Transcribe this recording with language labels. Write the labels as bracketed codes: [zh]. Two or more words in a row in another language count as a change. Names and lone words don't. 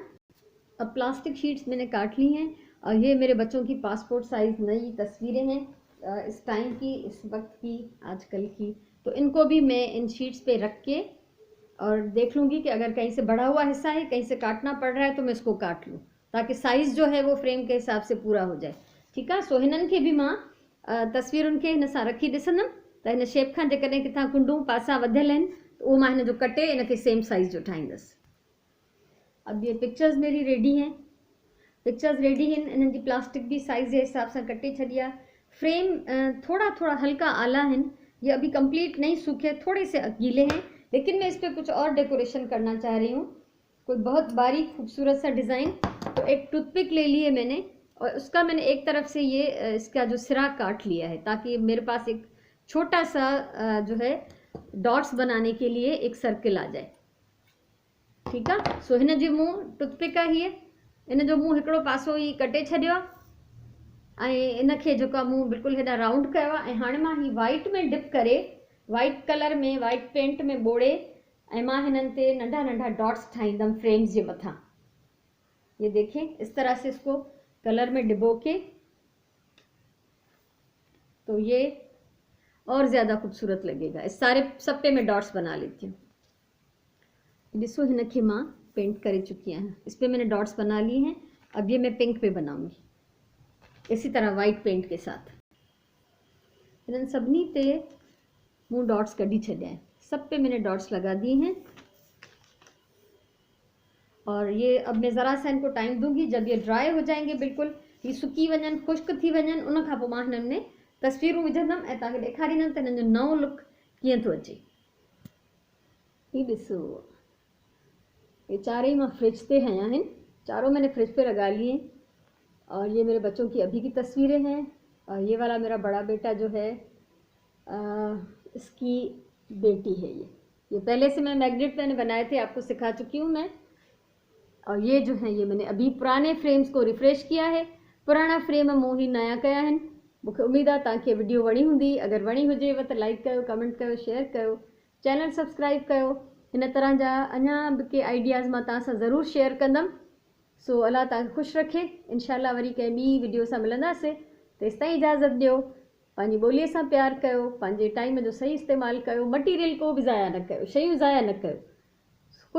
[hi] अब प्लास्टिक शीट्स मैंने काट ली हैं और ये मेरे बच्चों की [en] passport size [hi] नई तस्वीरें हैं इस टाइम की, इस वक्त की, आजकल की। तो इनको भी मैं इन शीट्स पे रख के और देख लूँगी कि अगर कहीं से बढ़ा हुआ हिस्सा है, कहीं से काटना पड़ रहा है, तो मैं इसको काट लूँ ताकि साइज़ जो है वो फ्रेम के हिसाब से पूरा हो जाए। [sd] ठीकु आहे, सो हिननि खे बि मां तस्वीरुनि खे हिन सां रखी ॾिसंदमि त हिन शेप खां जेकॾहिं किथां कुंडूं पासा वधियल आहिनि त उहो मां हिन जो कटे इनखे [en] same size [sd] जो ठाहींदसि। [hi] अब ये पिक्चर्स मेरी रेडी हैं, [en] pictures ready [hi] हैं, [sd] इन्हनि जी प्लास्टिक भी साइज़ जे हिसाब सां कटे छॾी आहे। [hi] फ्रेम थोड़ा थोड़ा हल्का आला हैं, ये अभी कंप्लीट नहीं सूखे, थोड़े से गीले हैं, लेकिन मैं इस पर कुछ और डेकोरेशन करना चाह रही हूँ, कोई बहुत बारीक खूबसूरत सा डिज़ाइन। तो एक टूथपिक ले ली है मैंने और उसका मैंने एक तरफ से ये इसका जो सिरा काट लिया है ताकि मेरे पास एक छोटा सा जो है डॉट्स बनाने के लिए एक सर्किल आ जाए। [sd] ठीक है, सो हिन जो मुंह टूथपिक आहे, हीअ इन जो मुंह हिकिड़ो पासो ही कटे छॾियो आहे ऐं इनखे जेको मुंह बिल्कुलु हेॾा राउंड कयो आहे। ऐं हाणे मां ही वाइट में डिप करे, [en] white color [sd] में, [en] white paint [sd] में बोड़े ऐं मां हिननि ते नंढा नंढा डॉट्स ठाहींदमि फ्रेम्स जे मथां। [hi] ये देखें, इस तरह से इसको कलर में डिबो के, तो ये और ज़्यादा खूबसूरत लगेगा। इस सारे सब पे मैं डॉट्स बना लेती हूँ। [sd] ॾिसो हिनखे मां पेंट करे चुकी आहियां, [hi] इस पर मैंने डॉट्स बना लिए हैं। अब ये मैं पिंक पे बनाऊंगी इसी तरह वाइट पेंट के साथ। [sd] हिननि सभिनी ते मूं डॉट्स कढी छॾिया हैं, [hi] सब पे मैंने डॉट्स लगा दिए हैं। और ये अब मैं ज़रा सा इनको टाइम दूंगी, जब ये ड्राई हो जाएंगे, बिल्कुल ये [sd] सुकी वञनि, खुश्क थी वञनि, उन खां पोइ मां हिननि में तस्वीरूं विझंदमि ऐं तव्हांखे ॾेखारींदमि त हिननि जो नओं लुक कीअं थो अचे। ही ॾिसो, [hi] ये [sd] चारे मां फ्रिज पे हया [hi] हैं, चारों मैंने फ्रिज पे लगा लिए। और ये मेरे बच्चों की अभी की तस्वीरें हैं। और ये वाला मेरा बड़ा बेटा जो है इसकी बेटी है। ये पहले से मैं मैग्नेट मैंने बनाए थे, आपको सिखा चुकी हूँ मैं। और ये जो है ये मैंने अभी पुराने फ्रेम्स को रिफ्रेश किया है, पुराना फ्रेम [sd] मूं ही नया कया [hi] हैं। [sd] मूंखे उम्मीद आहे तव्हांखे वीडियो वणी हूंदी। अगर वणी हुजेव त लाइक कयो, कमेंट कयो, शेयर कयो, [en] channel subscribe [sd] कयो। इन तरह जा अञा बि के आइडियाज़ मां तव्हां सां ज़रूरु शेयर कंदमि। सो अल्लाह तव्हांखे ख़ुशि रखे। इंशाल्लाह वरी कंहिं ॿी वीडियो सां मिलंदासीं। तेसिताईं इजाज़त ॾियो, पंहिंजी ॿोलीअ सां प्यार कयो, पंहिंजे टाइम जो सही इस्तेमालु कयो, मटीरियल को बि ज़ाया न कयो, शयूं ज़ाया न कयो।